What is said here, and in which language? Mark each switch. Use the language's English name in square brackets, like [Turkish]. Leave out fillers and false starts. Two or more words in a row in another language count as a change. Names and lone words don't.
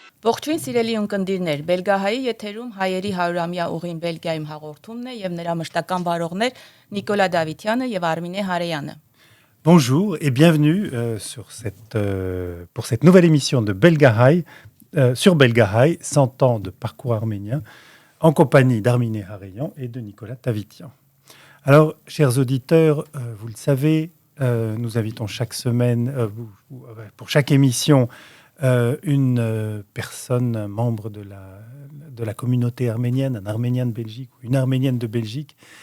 [Armenian] Ողջույն սիրելի ունկնդիրներ, Բելգահայի եթերում հայերի 100-ամյա ուղին Բելգիայում հաղորդումն է եւ նրա մշտական վարողներ Նիկոլա Դավիթյանը եւ Արմինե Հարեյանը. [French] Bonjour et bienvenue pour cette nouvelle émission de Belgahai, sur Belgahai, 100 ans de parcours arménien, en compagnie d'Arminé Hareyan et de Nicolas Tavitian. Alors, chers auditeurs, vous le savez, nous invitons chaque semaine, pour chaque émission, une personne membre de la communauté arménienne, un Arménien de Belgique ou une Arménienne de Belgique.